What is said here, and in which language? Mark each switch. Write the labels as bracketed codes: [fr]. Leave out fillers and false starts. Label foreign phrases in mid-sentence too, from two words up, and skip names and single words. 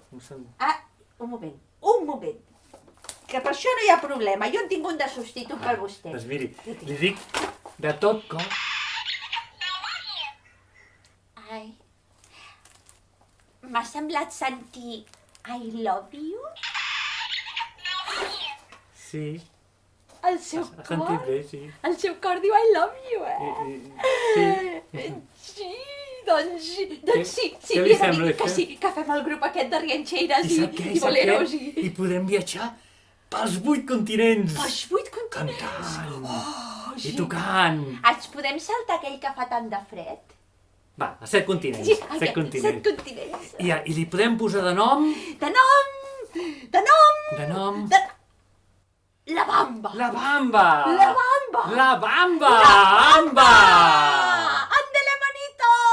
[ca] Ah, un moment. Que per això no hi ha problema, jo en tinc un de substitut per vostè. Doncs miri, li dic de tot cor. Ai, m'ha semblat sentir [en] I love you? [ca] Sí. El seu Ha cor? sentit bé, sí. El seu cor diu [en] I love you, [ca] Sí. Sí, doncs sí, Què li li he de sembla, dir que això? sí, que fem el grup aquest de rianxeires I sap què? i boleros I podem viatjar pels 8 continents. pels 8 continents. Cantant. I tocant. Ens podem saltar aquell que fa tant de fred? Va, a 7 continents. Sí, 7 continents. 7 continents. I li podem posar de nom... De nom! De nom... La Bamba! La Bamba! La Bamba! La Bamba! La Bamba! [es] ¡Ándele, manito!